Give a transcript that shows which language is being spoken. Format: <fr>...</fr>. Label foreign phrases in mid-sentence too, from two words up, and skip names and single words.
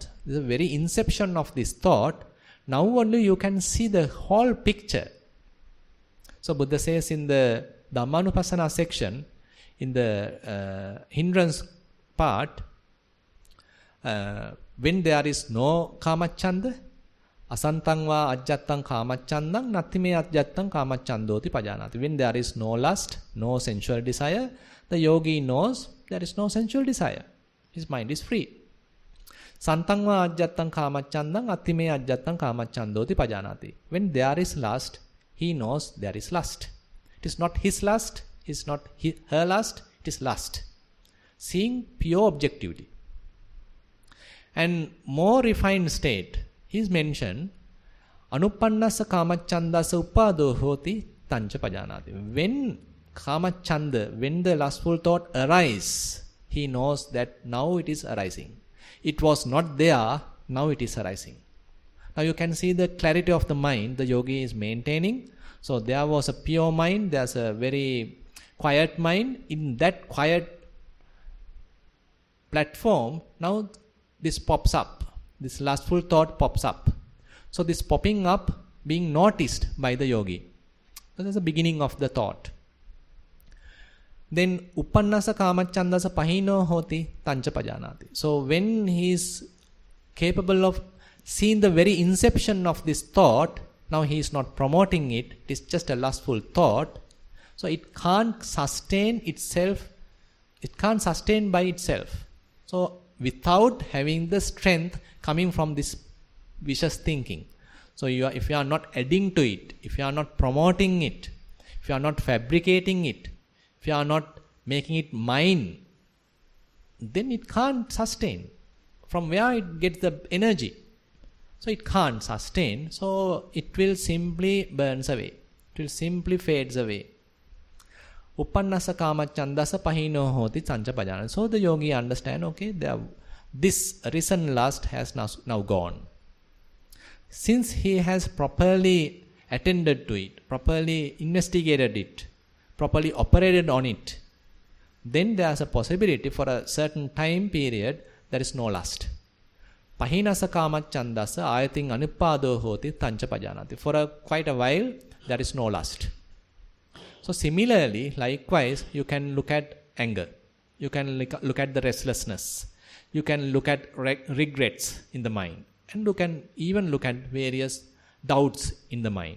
<en>This is the very inception of this thought. Now only you can see the whole picture. So Buddha says in the Dhammanupassana section, in the hindrance part, when there is no kamacchanda,</en> <pi>asantang va ajjattang kamachandang nattime ajjattang kamachandoti pajanati.</pi> <en>When there is no lust, no sensual desire, the yogi knows there is no sensual desire. His mind is free.</en> <pi>Santang va ajjattang kamachandang attime ajjattang kamachandoti pajanati.</pi> <en>When there is lust, he knows there is lust. It is not his lust, it is not her lust, it is lust. Seeing pure objectivity. And more refined state, he is mentioned,</en> <pi>anuppannasa kamachandasa uppado hoti tancha pajanati.</pi> <en>When kamachanda, when the lustful thought arises, he knows that now it is arising. It was not there, now it is arising. Now you can see the clarity of the mind the yogi is maintaining. So there was a pure mind, there's a very quiet mind. In that quiet platform, now this pops up. This lustful thought pops up. So this popping up being noticed by the yogi. So that's the beginning of the thought.</en> <pi>Then uppannasa kamachandasa pahino hoti tancha pajanati.</pi> <en>So when he is capable of seeing the very inception of this thought, now he is not promoting it, it is just a lustful thought. So it can't sustain itself, it can't sustain by itself. So without having the strength coming from this vicious thinking. So if you are not adding to it, if you are not promoting it, if you are not fabricating it, if you are not making it mine, then it can't sustain. From where it gets the energy? So it can't sustain, so it will simply burns away. It will simply fades away.</en> <pi>Uppannasa kamachandasa pahino hoti tancha pajana.</pi> <en>So the yogi understand, okay, this arisen lust has now gone. Since he has properly attended to it, properly investigated it, properly operated on it, then there is a possibility for a certain time period there is no lust.</en> <pi>Pahinasa kamachandasa ayating anuppado hoti tancha pajanati.</pi> <en>For quite a while there is no lust. So similarly, likewise, you can look at anger. You can look at the restlessness. You can look at regrets in the mind. And you can even look at various doubts in the mind.</en>